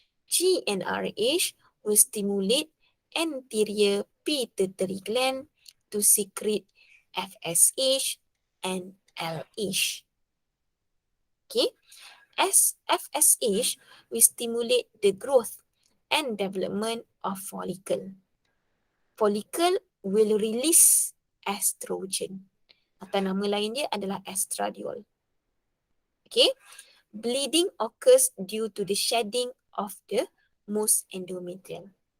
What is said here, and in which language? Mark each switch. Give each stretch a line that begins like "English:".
English: GnRH will stimulate anterior pituitary gland to secrete FSH and LH. Okay. As FSH will stimulate the growth and development of follicle. Follicle will release estrogen.
Malay: Atau nama lain dia adalah estradiol.
English: Okay. Bleeding occurs due to the shedding of the most endometrium.